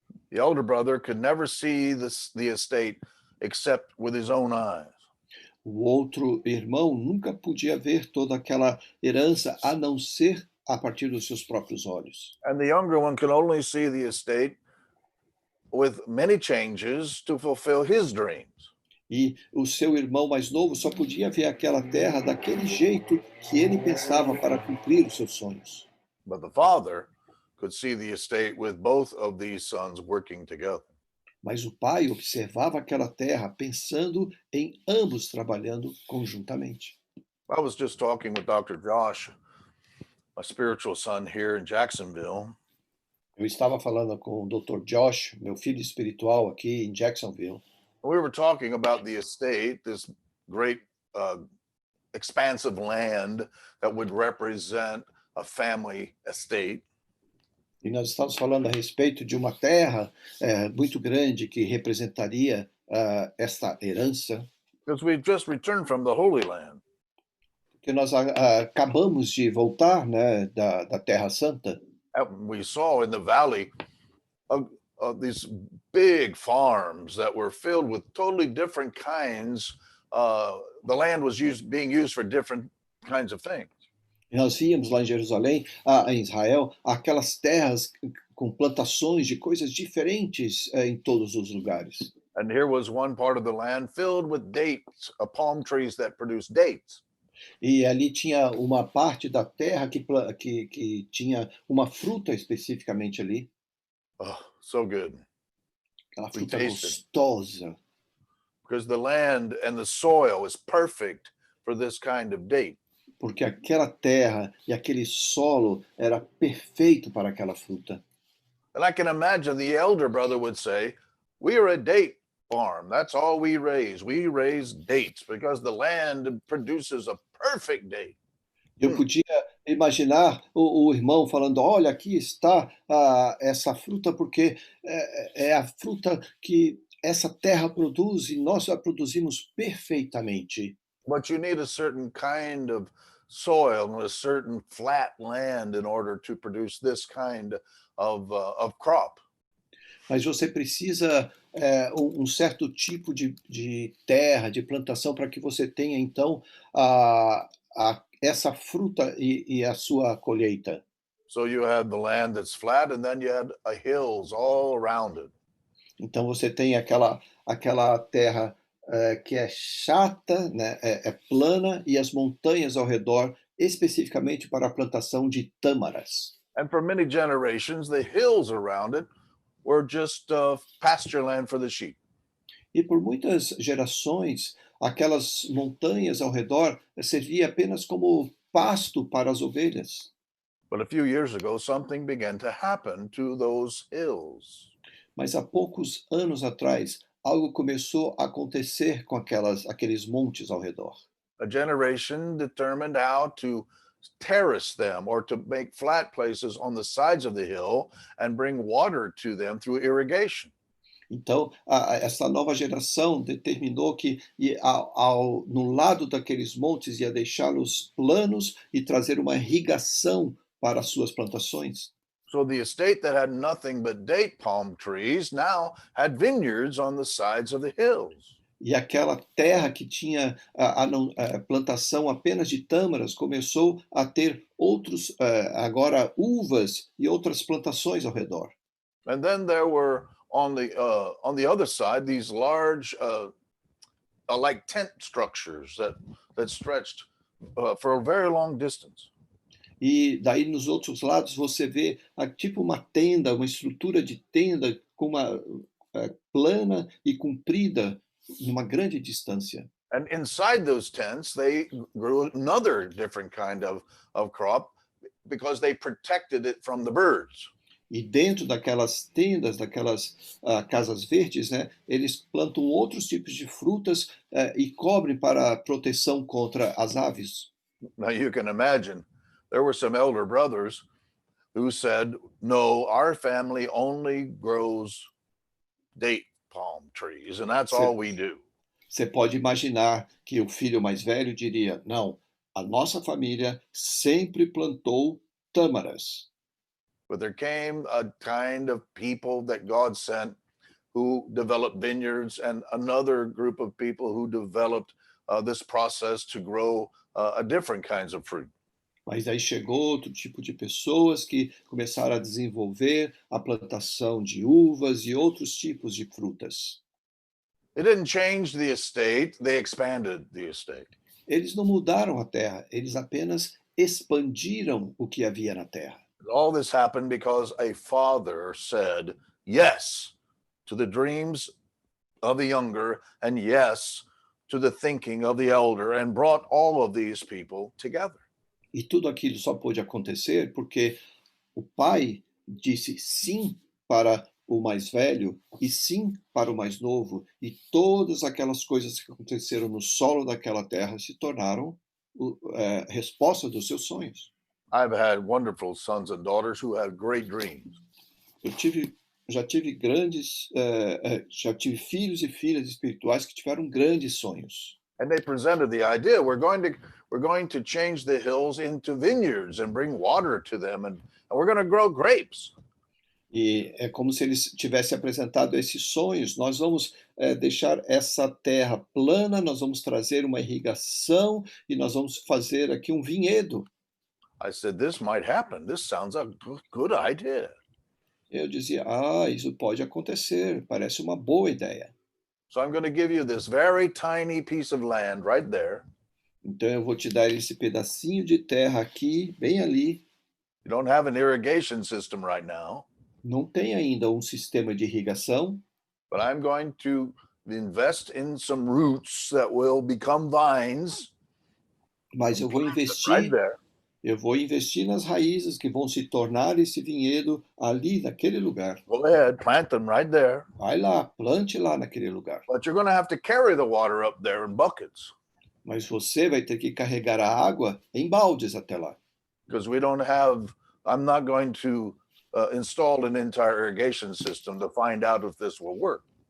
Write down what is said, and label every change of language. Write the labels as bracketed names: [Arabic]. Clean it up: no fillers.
[English] The elder brother could never see the estate except with his own eyes. [Portuguese] O outro irmão nunca podia ver toda aquela herança a não ser a partir dos seus próprios olhos. [English] And the younger one can only see the estate with many changes to fulfill his dreams. [Portuguese] E o seu irmão mais novo só podia ver aquela terra daquele jeito que ele pensava para cumprir os seus sonhos. [English] But the father could see the estate with both of these sons working together. [Portuguese] Mas o pai observava aquela terra pensando em ambos trabalhando conjuntamente. [English] I was just talking with Dr. Josh, my spiritual son here in Jacksonville. [Portuguese] Eu estava falando com o Dr. Josh, meu filho espiritual aqui em Jacksonville. [English] We were talking about the estate, this great expansive land that would represent a family estate. [Portuguese] E nós estamos falando a respeito de uma terra muito grande que representaria esta herança. [English] Because we've just returned from the Holy Land. [Portuguese] Porque nós acabamos de voltar, né, da Terra Santa. [English] We saw in the valley these big farms that were filled with totally different kinds. The land was being used for different kinds of things. [Portuguese] E nós víamos lá em Jerusalém, em Israel, aquelas terras com plantações de coisas diferentes em todos os lugares. [English] And here was one part of the land filled with dates, palm trees that produce dates. [Portuguese] E ali tinha uma parte da terra que tinha uma fruta especificamente ali. [English] Oh, so good. [Portuguese] Aquela fruta gostosa. [English] Because the land and the soil is perfect for this kind of date. [Portuguese] porque aquela terra e aquele solo era perfeito para aquela fruta. [English] And I can imagine the elder brother would say, "We are a date farm. That's all we raise. We raise dates because the land produces a perfect date." [Portuguese] Eu podia imaginar o irmão falando: "Olha, aqui está essa fruta, porque é a fruta que essa terra produz e nós a produzimos perfeitamente." [English] But you need a certain kind of soil and a certain flat land in order to produce this kind of crop. [Portuguese] Mas você precisa um certo tipo de terra, de plantação, para que você tenha, então, essa fruta e a sua colheita. [English] So you have the land that's flat, and then you had hills all around it. [Portuguese] Então você tem aquela terra que é chata, né, é plana, e as montanhas ao redor, especificamente para a plantação de tâmaras. [English] And for many generations, the hills around it were just pasture land for the sheep. [Portuguese] E por muitas gerações, aquelas montanhas ao redor servia apenas como pasto para as ovelhas. [English] But a few years ago, something began to happen to those hills. [Portuguese] Mas há poucos anos atrás, algo começou a acontecer com aqueles montes ao redor. [English] A generation determined how to terrace them or to make flat places on the sides of the hill and bring water to them through irrigation. [Portuguese] Então, essa nova geração determinou que no lado daqueles montes ia deixá-los planos e trazer uma irrigação para as suas plantações. [English] So the estate that had nothing but date palm trees now had vineyards on the sides of the hills. [Portuguese] E aquela terra que tinha a plantação apenas de tâmaras começou a ter agora uvas e outras plantações ao redor. [English] And then there were on the other side these large like tent structures that stretched for a very long distance. [Portuguese] E daí nos outros lados você vê tipo uma tenda, uma estrutura de tenda com uma plana e comprida numa grande distância. [English] And inside those tents, they grew another different kind of crop because they protected it from the birds. [Portuguese] E dentro daquelas tendas, daquelas casas verdes, né, eles plantam outros tipos de frutas e cobrem para proteção contra as aves. [English] Now you can imagine, there were some elder brothers who said, "No, our family only grows date palm trees, and that's all we do." [Portuguese] Você pode imaginar que o filho mais velho diria: "Não, a nossa família sempre plantou tâmaras." [English] But there came a kind of people that God sent who developed vineyards, and another group of people who developed this process to grow a different kinds of fruit. [Portuguese] Mas aí chegou outro tipo de pessoas que começaram a desenvolver a plantação de uvas e outros tipos de frutas. [English] It didn't change the estate, they expanded the estate. [Portuguese] Eles não mudaram a terra, eles apenas expandiram o que havia na terra. [English] All this happened because a father said yes to the dreams of the younger and yes to the thinking of the elder, and brought all of these people together. [Portuguese] E tudo aquilo só pôde acontecer porque o pai disse sim para o mais velho e sim para o mais novo, e todas aquelas coisas que aconteceram no solo daquela terra se tornaram resposta dos seus sonhos. [English] I've had wonderful sons and daughters who have great dreams. [Portuguese] Já tive filhos e filhas espirituais que tiveram grandes sonhos. [English] And they presented the idea, we're going to change the hills into vineyards and bring water to them, and we're going to grow grapes. [Portuguese] E é como se eles tivessem apresentado esses sonhos. Nós vamos deixar essa terra plana, nós vamos trazer uma irrigação e nós vamos fazer aqui um vinhedo. [English] I said, this might happen. This sounds a good idea. [Portuguese] Eu dizia, isso pode acontecer, parece uma boa ideia. [English] So I'm going to give you this very tiny piece of land right there. [Portuguese] Então eu vou te dar esse pedacinho de terra aqui, bem ali. [English] You don't have an irrigation system right now. [Portuguese] Não tem ainda um sistema de irrigação. [English] But I'm going to invest in some roots that will become vines. [Portuguese] Mas eu vou [English] Right [Portuguese] investir, [English] there. [Portuguese] eu vou investir nas raízes que vão se tornar esse vinhedo ali naquele lugar. [English] Go ahead, plant them right there. [Portuguese] Vai lá, plante lá naquele lugar. [English] But you're going to have to carry the water up there in buckets [Portuguese] Mas você vai ter que carregar a água em baldes até lá. [English] because I'm not going to install an entire irrigation system to find out if this will work.